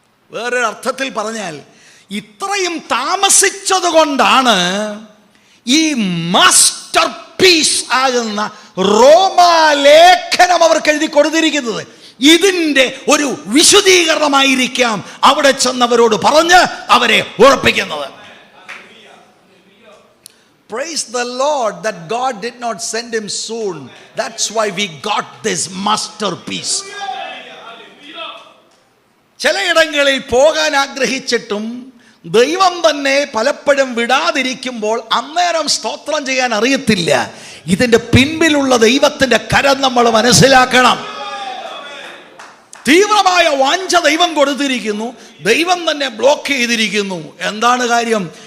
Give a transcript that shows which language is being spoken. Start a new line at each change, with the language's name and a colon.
Malayalam: വേറൊരു അർത്ഥത്തിൽ പറഞ്ഞാൽ, ഇത്രയും താമസിച്ചത് കൊണ്ടാണ് ഈ മാസ്റ്റർ പീസ് ആകുന്ന റോമാലേഖനം അവർക്ക് എഴുതി കൊടുത്തിരിക്കുന്നത്. ഇതിൻ്റെ ഒരു വിശദീകരണമായിരിക്കാം അവിടെ ചെന്നവരോട് പറഞ്ഞ് അവരെ ഉറപ്പിക്കുന്നത്.
English: Praise the Lord that God did not send him soon. That's why we got this masterpiece.
Malayalam: ചിലയിടങ്ങളിൽ പോകാൻ ആഗ്രഹിച്ചിട്ടും ദൈവം തന്നെ പലപ്പോഴും വിടാതിരിക്കുമ്പോൾ അന്നേരം സ്തോത്രം ചെയ്യാൻ അറിയത്തില്ല. ഇതിൻ്റെ പിൻപിലുള്ള ദൈവത്തിൻ്റെ കരം നമ്മൾ മനസ്സിലാക്കണം. തീവ്രമായ വാഞ്ച ദൈവം കൊടുത്തിരിക്കുന്നു, ദൈവം തന്നെ ബ്ലോക്ക് ചെയ്തിരിക്കുന്നു. എന്താണ് കാര്യം?